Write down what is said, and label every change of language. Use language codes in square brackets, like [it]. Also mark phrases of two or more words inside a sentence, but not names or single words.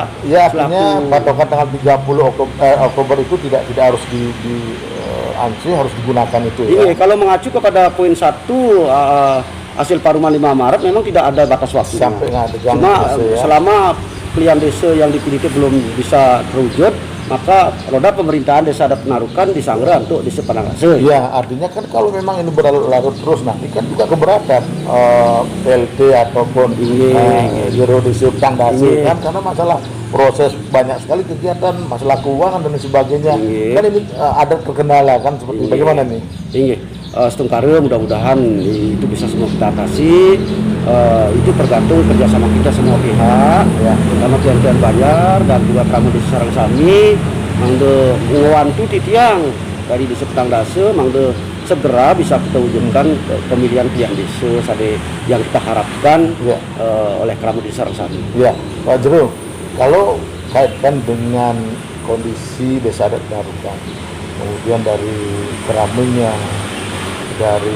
[id] artinya patokan tanggal 30 Oktober itu tidak harus harus digunakan itu ya. Kalau mengacu kepada poin 1 hasil Paruman 5 Maret memang tidak ada batas waktu. Cuma selama klien desa yang dipilih itu belum bisa terwujud, maka roda pemerintahan desa adat Penarukan disanggra untuk desa Panangase. Ya, artinya kan kalau memang ini berlarut terus nanti kan juga keberatan PLT ataupun Jero desa Panangase kan, karena masalah proses banyak sekali kegiatan, masalah keuangan dan sebagainya. Kan ini ada terkendala kan seperti bagaimana nih? Setengkare mudah-mudahan itu bisa semua kita atasi. Itu tergantung kerjasama kita semua pihak, terutama klien Banjar dan juga Kramo Desa [ban] sareng sami mangde ngewantu titiang [id] dari desa Petang Dasa mangde segera bisa kita wujudkan pemilihan klien desa sade yang kita harapkan oleh Kramo Desa [ban] sareng sami. [id] Pak Jero, kalau kaitkan dengan kondisi desa adat Penarukan, kemudian dari keramainya, dari